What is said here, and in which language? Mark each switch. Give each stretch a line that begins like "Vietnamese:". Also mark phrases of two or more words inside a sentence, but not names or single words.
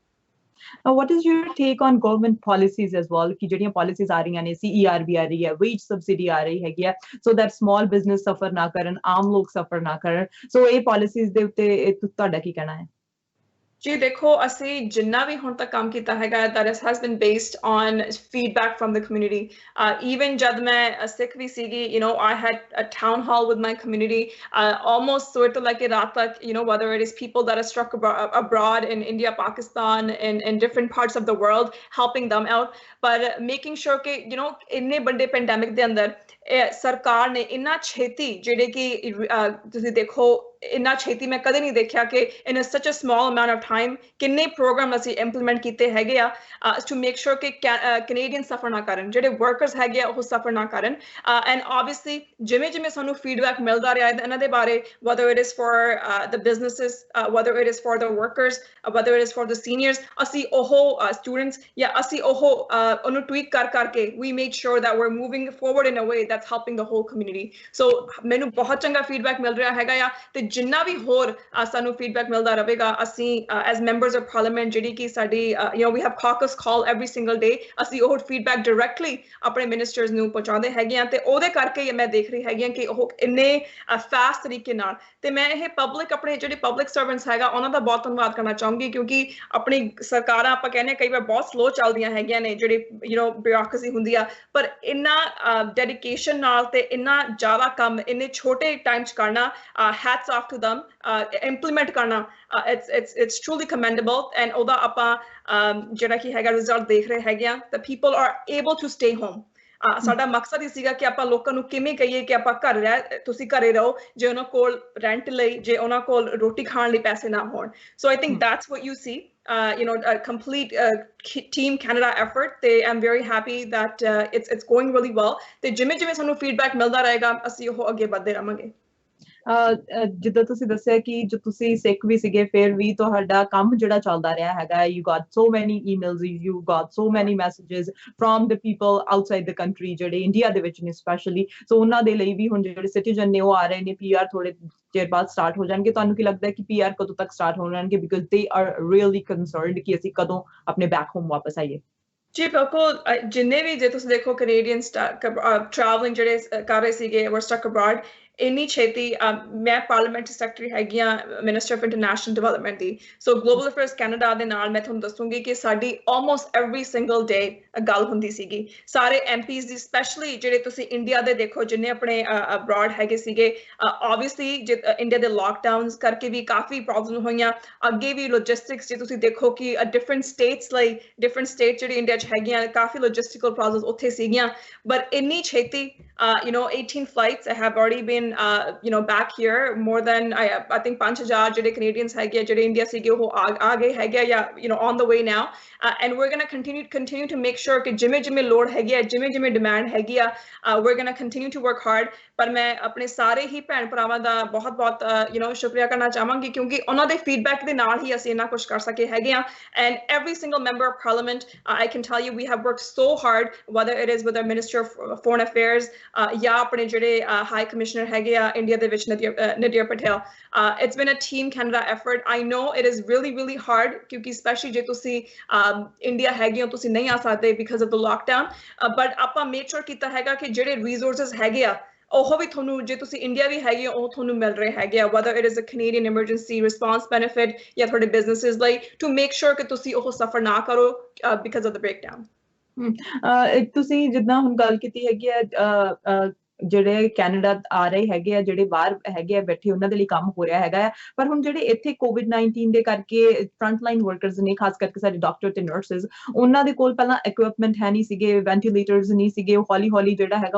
English: What is your take on government policies as well?
Punjabi: ਕਿ ਜਿਹੜੀਆਂ policies ਆ ਰਹੀਆਂ ਨੇ, CERB ਆ ਰਹੀ ਹੈ,
English: wage subsidy
Punjabi: ਆ ਰਹੀ ਹੈਗੀ ਹੈ,
English: so that small business suffer
Punjabi: ਨਾ ਕਰਨ, ਆਮ ਲੋਕ suffer ਨਾ ਕਰਨ, so ਇਹ policies ਦੇ ਉੱਤੇ ਤੁਹਾਡਾ ਕੀ ਕਹਿਣਾ ਹੈ? ਜੀ ਦੇਖੋ, ਅਸੀਂ ਜਿੰਨਾ ਵੀ ਹੁਣ ਤੱਕ ਕੰਮ ਕੀਤਾ ਹੈਗਾ,
English: that has been based on feedback from the community.
Punjabi: Even ਜਦ ਮੈਂ ਸਿੱਖ ਵੀ ਸੀਗੀ,
English: I had a town hall with my community, almost sort of like
Punjabi: ਰਾਤ ਤੱਕ,
English: whether it is people that are struck abroad in India, Pakistan, in different parts of the world, helping them out, but making sure
Punjabi: ਕਿ ਇੰਨੇ ਵੱਡੇ ਪੈਂਡੈਮਿਕ ਦੇ ਅੰਦਰ ਸਰਕਾਰ ਨੇ ਇੰਨਾ ਛੇਤੀ, ਜਿਹੜੇ ਕਿ ਤੁਸੀਂ ਦੇਖੋ, ਇੰਨਾ ਛੇਤੀ ਮੈਂ ਕਦੇ ਨਹੀਂ ਦੇਖਿਆ ਕਿ
English: in such a small amount of time
Punjabi: ਕਿੰਨੇ ਪ੍ਰੋਗਰਾਮ ਅਸੀਂ ਇੰਪਲੀਮੈਂਟ ਕੀਤੇ ਹੈਗੇ ਆ
English: to make sure
Punjabi: ਕਿ
English: Canadian suffer
Punjabi: ਨਾ ਕਰਨ, ਜਿਹੜੇ ਵਰਕਰਸ ਹੈਗੇ ਆ ਉਹ ਸਫਰ ਨਾ ਕਰਨ,
English: and obviously
Punjabi: ਜਿਵੇਂ ਸਾਨੂੰ ਫੀਡਬੈਕ ਮਿਲਦਾ ਰਿਹਾ ਇਹਨਾਂ ਦੇ ਬਾਰੇ,
English: whether it is for the businesses, whether it is for the workers, whether it is for the seniors,
Punjabi: ਅਸੀਂ ਉਹ students ਜਾਂ ਅਸੀਂ ਉਹਨੂੰ tweak ਕਰਕੇ
English: we made sure that we're moving forward in a way that's helping the whole community.
Punjabi: So ਮੈਨੂੰ ਬਹੁਤ ਚੰਗਾ ਫੀਡਬੈਕ ਮਿਲ ਰਿਹਾ ਹੈਗਾ ਆ, ਤੇ ਜਿੰਨਾ ਵੀ ਹੋਰ ਸਾਨੂੰ ਫੀਡਬੈਕ ਮਿਲਦਾ ਰਹੇਗਾ, ਅਸੀਂ
English: as members of parliament,
Punjabi: ਜਿਹੜੀ ਕਿ ਸਾਡੀ
English: we have caucus call every single day,
Punjabi: ਅਸੀਂ ਉਹ ਫੀਡਬੈਕ ਡਾਇਰੈਕਟਲੀ ਆਪਣੇ ਮਿਨਿਸਟਰਸ ਨੂੰ ਪਹੁੰਚਾਉਂਦੇ ਹੈਗੇ ਆ, ਤੇ ਉਹਦੇ ਕਰਕੇ ਮੈਂ ਦੇਖ ਰਹੀ ਹੈਗੀ ਆ ਕਿ ਉਹ ਇੰਨੇ ਫਾਸਟ ਤਰੀਕੇ ਨਾਲ, ਤੇ ਮੈਂ ਇਹ ਪਬਲਿਕ, ਆਪਣੇ ਜਿਹੜੇ
English: public servants
Punjabi: ਹੈਗਾ ਉਹਨਾਂ ਦਾ ਬਹੁਤ ਧੰਨਵਾਦ ਕਰਨਾ ਚਾਹੂੰਗੀ, ਕਿਉਂਕਿ ਆਪਣੀ ਸਰਕਾਰਾਂ ਆਪਾਂ ਕਹਿੰਦੇ ਕਈ ਵਾਰ ਬਹੁਤ ਸਲੋ ਚੱਲਦੀਆਂ ਹੈਗੀਆਂ ਨੇ, ਜਿਹੜੀ ਬਿਊਰੋਕ੍ਰੇਸੀ ਹੁੰਦੀ ਆ, ਪਰ ਇੰਨਾ ਡੈਡੀਕੇਸ਼ਨ ਨਾਲ ਤੇ ਇੰਨਾ ਜ਼ਿਆਦਾ ਕੰਮ ਇੰਨੇ ਛੋਟੇ ਟਾਈਮ 'ਚ ਕਰਨਾ,
English: hats off to them, implement karna, it's truly commendable, and
Punjabi: ਓਦਾ ਆਪਾਂ ਜਿਹੜਾ ਕਿ ਹੈਗਾ result ਦੇਖ ਰਹੇ ਹੈਗੇ ਆ,
English: the people are able to stay home.
Punjabi: ਸਾਡਾ ਮਕਸਦ ਹੀ ਸੀਗਾ ਕਿ ਆਪਾਂ ਲੋਕਾਂ ਨੂੰ ਕਿਵੇਂ ਕਹੀਏ ਕਿ ਆਪਾਂ ਘਰ ਰਹਿ, ਤੁਸੀਂ ਘਰੇ ਰਹੋ, ਜੇ ਉਹਨਾਂ ਕੋਲ ਰੈਂਟ ਲਈ, ਜੇ ਉਹਨਾਂ ਕੋਲ ਰੋਟੀ ਖਾਣ ਲਈ ਪੈਸੇ ਨਾ ਹੋਣ.
English: So I think that's what you see, a complete team Canada effort. I'm very happy that it's going really well,
Punjabi: ਤੇ ਜਿਵੇਂ ਸਾਨੂੰ ਫੀਡਬੈਕ ਮਿਲਦਾ ਰਹੇਗਾ ਅਸੀਂ ਉਹ ਅੱਗੇ ਵਧਦੇ ਰਹਾਂਗੇ. ਜਿੱਦਾਂ ਤੁਸੀਂ ਦੱਸਿਆ ਕਿ ਜੋ ਤੁਸੀਂ ਸਿੱਖ ਵੀ ਸੀਗੇ, ਫਿਰ ਵੀ ਤੁਹਾਡਾ ਕੰਮ ਜਿਹੜਾ ਚੱਲਦਾ ਰਿਹਾ ਹੈਗਾ,
English: you got so many emails, you got so many messages from the people outside the country,
Punjabi: ਜਿਹੜੇ ਇੰਡੀਆ ਦੇ ਵਿੱਚ ਨੇ ਸਪੈਸ਼ਲੀ, ਸੋ ਉਹਨਾਂ ਦੇ ਲਈ ਵੀ ਹੁਣ ਜਿਹੜੇ ਸਿਟੀਜ਼ਨ ਨੇ ਉਹ ਆ ਰਹੇ ਨੇ, PR ਥੋੜੇ ਚਿਰ ਬਾਅਦ ਸਟਾਰਟ ਹੋ ਜਾਣਗੇ, ਤੁਹਾਨੂੰ ਕੀ ਲੱਗਦਾ ਹੈ ਕਿ PR ਕਦੋਂ ਤੱਕ ਸਟਾਰਟ ਹੋ ਜਾਣਗੇ,
English: because they are really concerned
Punjabi: ਕਿ ਅਸੀਂ ਕਦੋਂ ਆਪਣੇ
English: back home
Punjabi: ਵਾਪਸ ਆਈਏ? ਜੀ ਬਿਲਕੁਲ, ਜਿੰਨੇ ਵੀ, ਜੇ ਤੁਸੀਂ ਦੇਖੋ
English: Canadians travelling
Punjabi: ਜਿਹੜੇ ਕਰ ਰਹੇ ਸੀਗੇ,
English: were stuck abroad,
Punjabi: ਇੰਨੀ ਛੇਤੀ, ਮੈਂ
English: parliament secretary
Punjabi: ਹੈਗੀ ਆ
English: Minister of International Development
Punjabi: ਦੀ, ਸੋ ਗਲੋਬਲ ਅਫੇਅਰਸ ਕੈਨੇਡਾ ਦੇ ਨਾਲ ਮੈਂ ਤੁਹਾਨੂੰ ਦੱਸੂਗੀ ਕਿ ਸਾਡੀ
English: almost every single day
Punjabi: ਗੱਲ ਹੁੰਦੀ ਸੀਗੀ, ਸਾਰੇ MPs ਦੀ, ਸਪੈਸ਼ਲੀ ਜਿਹੜੇ ਤੁਸੀਂ ਇੰਡੀਆ ਦੇ ਦੇਖੋ ਜਿੰਨੇ ਆਪਣੇ ਅਬਰਾਡ ਹੈਗੇ ਸੀਗੇ, ਆਬਵੀਅਸਲੀ ਇੰਡੀਆ ਦੇ ਲਾਕਡਾਊਨਸ ਕਰਕੇ ਵੀ ਕਾਫੀ ਪ੍ਰੋਬਲਮ ਹੋਈਆਂ, ਅੱਗੇ ਵੀ ਲੋਜਿਸਟਿਕਸ, ਜੇ ਤੁਸੀਂ ਦੇਖੋ ਕਿ
English: different states
Punjabi: ਲਈ,
English: different state
Punjabi: ਜਿਹੜੀ ਇੰਡੀਆ 'ਚ ਹੈਗੀਆਂ, ਕਾਫੀ
English: logistical problems
Punjabi: ਉੱਥੇ ਸੀਗੀਆਂ, ਬਟ ਇੰਨੀ ਛੇਤੀ
English: 18 flights have already been back here, more than I think 5,000
Punjabi: ਜਿਹੜੇ Canadians ਹੈਗੇ, ਜਿਹੜੇ ਇੰਡੀਆ ਸੀਗੇ ਉਹ ਆ ਗਏ ਹੈਗੇ, ਜਾਂ
English: on the way now, and we're going to continue to make sure
Punjabi: ਕਿ ਜਿਵੇਂ ਲੋੜ ਹੈਗੀ ਆ, ਜਿਵੇਂ ਡਿਮਾਂਡ ਹੈਗੀ ਆ,
English: we're going to continue to work hard.
Punjabi: ਪਰ ਮੈਂ ਆਪਣੇ ਸਾਰੇ ਹੀ ਭੈਣ ਭਰਾਵਾਂ ਦਾ ਬਹੁਤ ਸ਼ੁਕਰੀਆ ਕਰਨਾ ਚਾਹਾਂਗੀ, ਕਿਉਂਕਿ ਉਹਨਾਂ ਦੇ ਫੀਡਬੈਕ ਦੇ ਨਾਲ ਹੀ ਅਸੀਂ ਇੰਨਾ ਕੁਝ ਕਰ ਸਕੇ ਹੈਗੇ ਆ,
English: and every single member of parliament, I can tell you we have worked so hard, whether it is with our Minister of Foreign Affairs,
Punjabi: ਜਾਂ ਆਪਣੇ ਜਿਹੜੇ
English: High Commissioner
Punjabi: ਹੈਗੇ ਆ ਇੰਡੀਆ ਦੇ ਵਿੱਚ, Nadir Patel.
English: It's been a team Canada effort. I know it is really hard,
Punjabi: ਕਿਉਂਕਿ ਸਪੈਸ਼ਲੀ ਜੇ ਤੁਸੀਂ ਇੰਡੀਆ ਹੈਗੇ ਹੋ, ਤੁਸੀਂ ਨਹੀਂ ਆ ਸਕਦੇ
English: because of the lockdown, but
Punjabi: ਆਪਾਂ
English: make sure
Punjabi: ਕੀਤਾ ਹੈਗਾ ਕਿ ਜਿਹੜੇ ਰਿਸੋਰਸਸ ਹੈਗੇ ਆ ਉਹ ਵੀ ਤੁਹਾਨੂੰ, ਜੇ ਤੁਸੀਂ ਇੰਡੀਆ ਵੀ ਹੈਗੇ ਹੋ, ਉਹ ਤੁਹਾਨੂੰ ਮਿਲ ਰਹੇ ਹੈਗੇ ਆ,
English: whether it is a Canadian emergency response benefit
Punjabi: ਜਾਂ ਤੁਹਾਡੇ businesses ਲਈ,
English: to make sure
Punjabi: ਕਿ ਤੁਸੀਂ ਉਹ ਸਫਰ ਨਾ ਕਰੋ
English: because of the breakdown.
Punjabi: ਤੁਸੀਂ ਜਿੱਦਾਂ ਹੁਣ ਗੱਲ ਕੀਤੀ ਹੈਗੀ ਆ, ਜਿਹੜੇ ਕੈਨੇਡਾ ਆ ਰਹੇ ਹੈਗੇ ਆ, ਜਿਹੜੇ ਬਾਹਰ ਹੈਗੇ ਆ ਬੈਠੇ, ਉਹਨਾਂ ਦੇ ਲਈ ਕੰਮ ਹੋ ਰਿਹਾ ਹੈਗਾ ਆ, ਪਰ ਹੁਣ ਜਿਹੜੇ ਇੱਥੇ COVID-19 ਦੇ ਕਰਕੇ
English: front line workers
Punjabi: ਨੇ, ਖਾਸ ਕਰਕੇ ਸਾਡੇ ਡਾਕਟਰ ਤੇ ਨਰਸਿਸ, ਉਹਨਾਂ ਦੇ ਕੋਲ ਪਹਿਲਾਂ ਇਕਵਿਪਮੈਂਟ ਹੈ ਨਹੀਂ ਸੀਗੇ, ਵੈਂਟੀਲੇਟਰਸ ਨਹੀਂ ਸੀਗੇ, ਉਹ ਹੌਲੀ ਜਿਹੜਾ ਹੈਗਾ